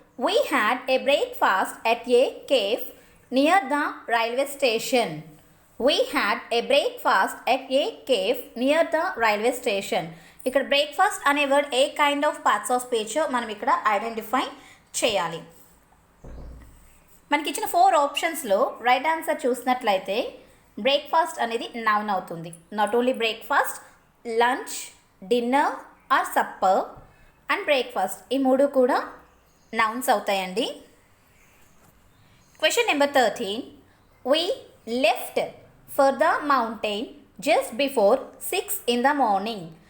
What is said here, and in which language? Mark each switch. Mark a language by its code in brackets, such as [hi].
[en] We had a breakfast at a cafe near the railway station. We had a breakfast at a cave near the railway station. [te] ఇక్కడ breakfast అనే word ఏ kind of parts of speech మనం ఇక్కడ identify చేయాలి. మనకి ఇచ్చిన 4 ఆప్షన్స్లో right answer చూసినట్లయితే breakfast అనేది నౌన్ అవుతుంది. [en] not only [te] breakfast, lunch, dinner or supper and breakfast ఈ 3 కూడా నౌన్స్ అవుతాయండి. [en] Question number 13. We left for the mountain just before 6 in the morning.